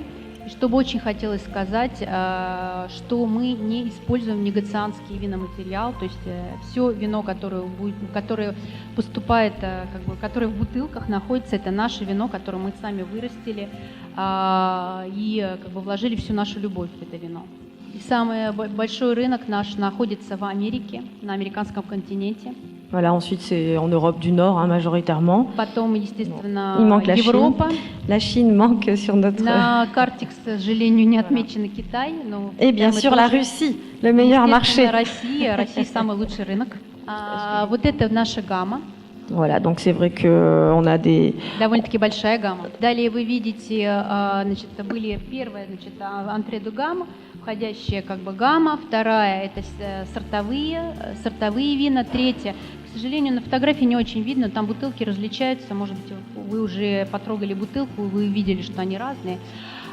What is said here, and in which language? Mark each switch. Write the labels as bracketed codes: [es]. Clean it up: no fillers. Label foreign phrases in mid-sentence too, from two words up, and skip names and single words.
[ru] И что бы очень хотелось сказать, что мы не используем негацианский виноматериал, то есть все вино, которое поступает, которое в бутылках находится, это наше вино, которое мы сами вырастили и вложили всю нашу любовь в это вино. И самый большой рынок наш находится в Америке, на американском континенте. [fr] Voilà, ensuite c'est en Europe du Nord majoritairement. [ru] Потом, естественно, [fr] il manque [ru] Европа. [fr] La Chine manque sur notre... [ru] На карте, к сожалению, не отмечен Китай. Но [fr] et bien sûr la Russie, le meilleur marché. [ru] Россия самый лучший рынок. Вот это наша гамма. [fr] Voilà, donc c'est vrai qu'on a des... [ru] Довольно-таки большая гамма. Далее вы видите, были первая, [fr] entrée de gamme, [ru] входящая гамма, вторая это сортовые вина, третья. К сожалению, на фотографии не очень видно, там бутылки различаются, может быть, вы уже потрогали бутылку, вы видели, что они разные.